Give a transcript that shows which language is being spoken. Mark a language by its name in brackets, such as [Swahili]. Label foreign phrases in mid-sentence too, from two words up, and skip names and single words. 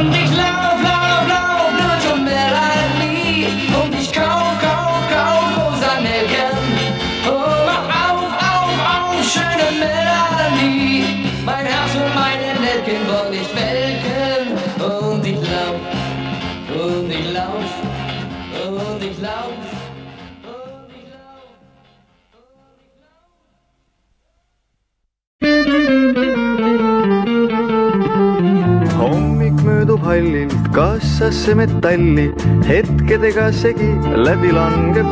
[German] Und ich lauf nur zur Melanie. Und ich kauf rosa Nelken. Oh, mach auf, schöne Melanie. Mein Herz und meine Nelken wollen nicht welken. Und ich lauf. [Estonian] Hommik möödub hallilt kassasse metalli, hetkedega segi läbi langeb.